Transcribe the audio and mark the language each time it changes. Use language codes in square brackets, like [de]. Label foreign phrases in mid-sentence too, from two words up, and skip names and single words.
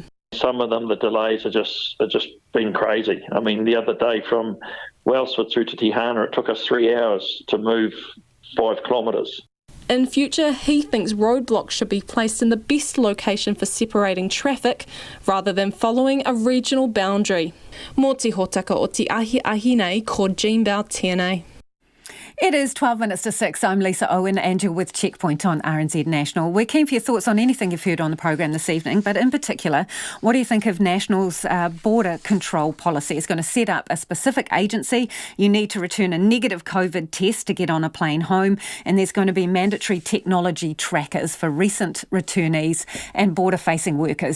[en] Some of them, the delays are just been crazy. I mean, the other day from Wellsford through to Tihana, it took us 3 hours to move 5 kilometres. In future, he thinks roadblocks should be placed in the best location for separating traffic rather than following a regional boundary. [mi] Mō te hōtaka o te ahi nei ko Jean Bell tēnei. [en] It is 12 minutes to 6. I'm Lisa Owen and you're with Checkpoint on RNZ National. We're keen for your thoughts on anything you've heard on the programme this evening, but in particular, what do you think of National's border control policy? It's going to set up a specific agency. You need to return a negative COVID test to get on a plane home, and there's going to be mandatory technology trackers for recent returnees and border-facing workers.